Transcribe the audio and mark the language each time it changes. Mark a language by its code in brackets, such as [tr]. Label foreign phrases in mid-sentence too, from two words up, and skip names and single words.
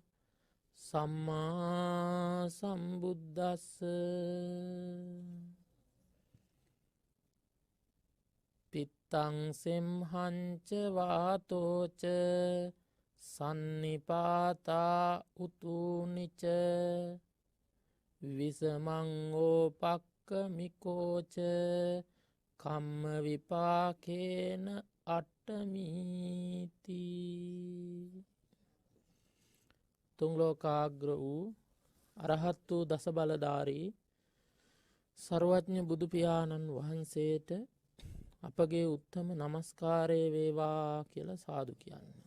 [pi] සම්මා සම්බුද්දස්ස පිත්තං සෙම්හංච වාතෝච සන්නිපාතා උතුනිච විසමං ඕපක්කමිකෝච කම්ම විපාකේන අට්ඨමීති. [si] තුන් ලෝකාග්‍ර වූ අරහත් වූ දස බලධාරී සර්වඥ බුදු පියාණන් වහන්සේට අපගේ උත්තම නමස්කාරය වේවා කියලා සාදු කියන්නේ.